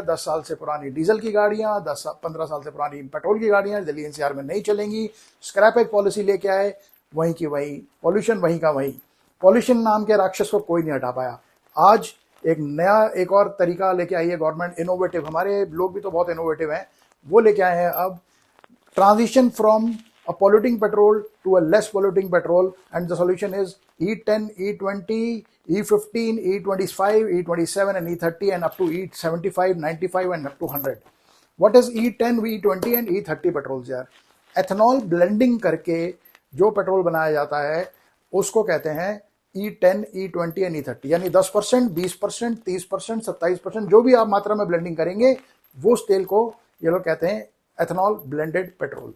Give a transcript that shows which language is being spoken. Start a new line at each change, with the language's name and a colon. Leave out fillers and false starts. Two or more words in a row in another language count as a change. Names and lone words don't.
Hindi: 10 साल से पुरानी डीजल की गाड़ियां, 15 साल से पुरानी पेट्रोल की गाड़ियां दिल्ली एनसीआर में नहीं चलेंगी।
English: scrappage policy
Hindi: लेके आए, वहीं की वही, पॉल्यूशन वहीं का वहीं। पॉल्यूशन नाम के राक्षस को कोई नहीं हटा पाया। आज एक नया, एक और तरीका लेके आई है गवर्नमेंट, इनोवेटिव। हमारे लोग भी तो बहुत इनोवेटिव हैं, वो लेके आए हैं अब
English: transition from a polluting petrol to a less polluting petrol, and the solution is E10, E20, E15, E25, E27 and E30 and up to E75, 95 and up to 100. What is E10, E20 and E30 petrols यार? ethanol blending
Hindi: करके जो पेट्रोल बनाया जाता है उसको कहते हैं E10, E20 एंड E30, यानी 10%, 20%, 30%, 27%, जो भी आप मात्रा में ब्लेंडिंग करेंगे वो उस तेल को ये लोग कहते हैं
English: ethanol blended petrol.